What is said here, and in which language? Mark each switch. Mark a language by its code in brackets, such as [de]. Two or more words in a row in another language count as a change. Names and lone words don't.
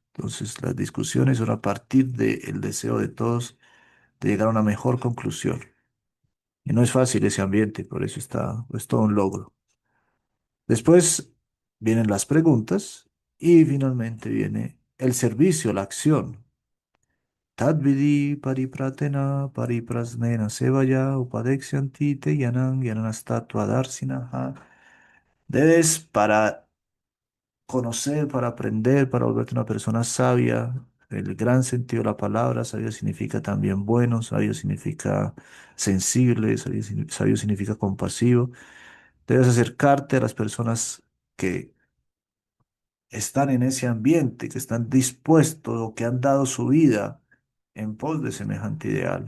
[es] Entonces, las discusiones son a partir del deseo de todos de llegar a una mejor conclusión. Y no es fácil ese ambiente, por eso es todo un logro. Después vienen las preguntas y finalmente viene el servicio, la acción. [sa] Tadvidi paripratena pariprasnena sevaya upadekshyanti te yanang yananastatua darsinaha. [es] Debes para conocer, para aprender, para volverte una persona sabia. El gran sentido de la palabra, sabio significa también bueno, sabio significa sensible, sabio significa compasivo. Debes acercarte a las personas que están en ese ambiente, que están dispuestos o que han dado su vida en pos de semejante ideal.